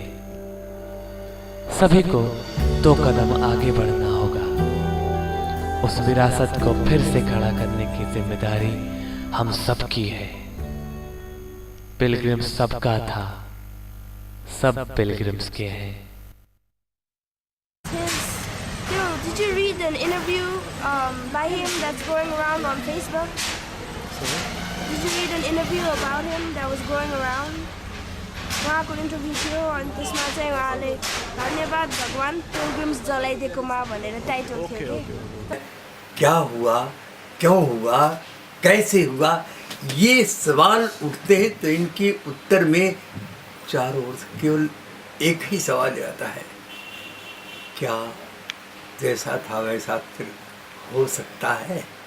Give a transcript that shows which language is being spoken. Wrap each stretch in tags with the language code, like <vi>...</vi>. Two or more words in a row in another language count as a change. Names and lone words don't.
<hi>सभी को 2 कदम आगे बढ़ना होगा। उस विरासत को फिर से खड़ा करने की जिम्मेदारी हम सबकी है। पिलग्रिम्स सबका था, सब पिलग्रिम्स के हैं।</hi> <en>Daryl, did Did you read an interview by him that's going around on Facebook? Did you read an interview about him that was going around?</en> <ne>उहाँको इन्टरभ्यू थियो अनि त्यसमा चाहिँ उहाँले धन्यवाद भगवान पिलग्रिम्स जलाइदिएकोमा भनेर टाइटल थियो कि</ne> <hi>क्या हुआ, क्यों हुआ, कैसे हुआ, ये सवाल उठते हैं तो इनके उत्तर में चारों ओर से केवल एक ही सवाल आता है, क्या जैसा था वैसा फिर हो सकता है?</hi>